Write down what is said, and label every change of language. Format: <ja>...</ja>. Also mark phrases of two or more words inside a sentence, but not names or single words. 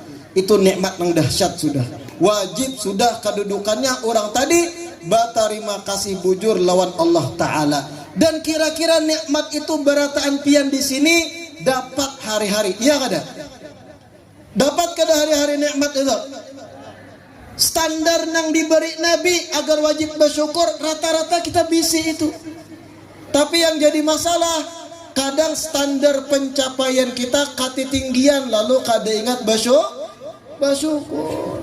<bjn>Itu nikmat yang dahsyat sudah. Wajib sudah kedudukannya orang tadi berterima kasih bujur lawan Allah Ta'ala. Dan kira-kira nikmat itu berataan pian di sini dapat hari-hari. Iya kada? Dapat kada hari-hari nikmat itu? Standar yang diberi Nabi agar wajib bersyukur rata-rata kita bisi itu. Tapi yang jadi masalah, kadang standar pencapaian kita ketinggian lalu kada ingat bersyukur.</bjn>